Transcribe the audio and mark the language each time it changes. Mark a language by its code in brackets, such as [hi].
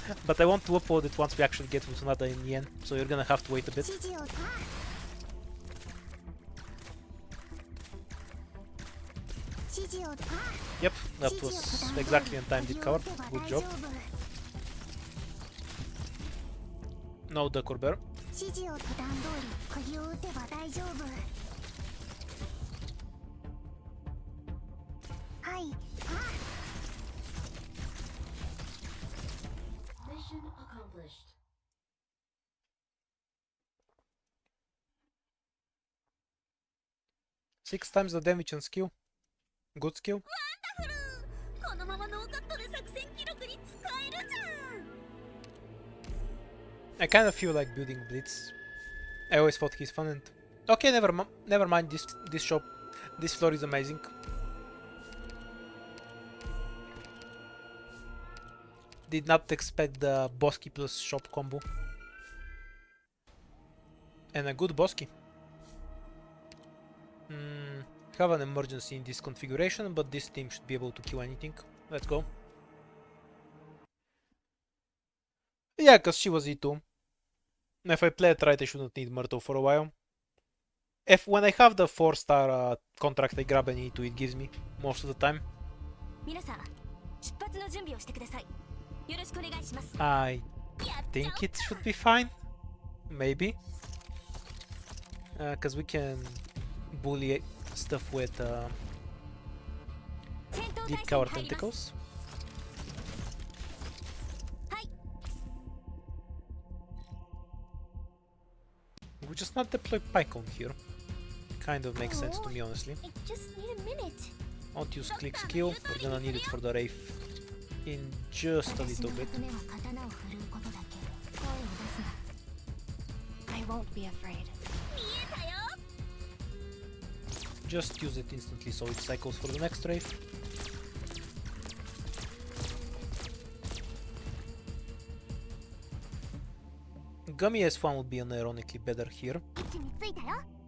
[en] But I want to upload it once we actually get Utunada in the end, so you're gonna have to wait a bit. [ja] 指示を指示を [en] Yep, that was exactly on time, did cover. Good job. No Ducker Bear. [ja] 指示を途端通り釘を打てば大丈夫はい [en] Mission accomplished. Six times the damage and skill. Good skill. [ja] このままノーカットで作戦記録に使えるじゃん [en] I kind of feel like building Blitz. I always thought he's fun and... Okay, never mind, this shop. This floor is amazing. Did not expect the Bosky plus shop combo. And a good Bosky. Have an emergency in this configuration, but this team should be able to kill anything. Let's go. Yeah, because she was E2. If I play it right, I shouldn't need Myrtle for a while. When I have the 4-star contract I grab an E2, it gives me most of the time. [ja] 皆さん出発の準備をしてくださいよろしくお願いします [en] I think it should be fine. Maybe. Because we can bully stuff with deep cover tentacles. We just not deploy Pycon here. Kind of makes sense to me, honestly. I just need a minute Won't use click skill. We're gonna need it for the Wraith in just a little bit. [ja] 私の役目は刀を振るうことだけ声を出すな [en] I won't be afraid. [ja] 見えたよ [en] Just use it instantly so it cycles for the next Wraith. Gummy S1 would be unironically better here. [ja] 位置についたよ